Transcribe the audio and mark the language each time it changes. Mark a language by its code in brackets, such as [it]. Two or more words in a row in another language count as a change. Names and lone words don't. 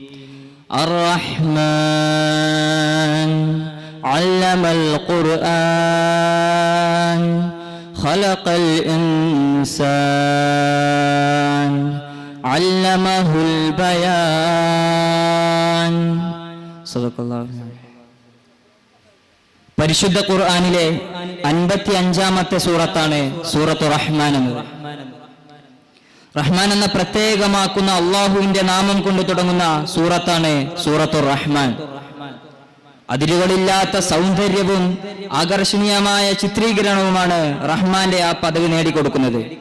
[ar] الرحمن علم القرآن خلق الإنسان علمه البيان. صدق الله. [ml] പരിശുദ്ധ ഖുർആനിലെ 55-ാമത്തെ സൂറത്താണ് [ar] سورة الرحمن [ml] എന്നത്. റഹ്മാൻ എന്ന പ്രത്യേകമാക്കുന്ന അള്ളാഹുവിന്റെ നാമം കൊണ്ട് തുടങ്ങുന്ന സൂറത്താണ് [ar] سورة الرحمن. [ml] അതിരുകളില്ലാത്ത സൗന്ദര്യവും ആകർഷണീയമായ ചിത്രീകരണവുമാണ് റഹ്മാന്റെ ആ പദവി നേടിക്കൊടുക്കുന്നത്.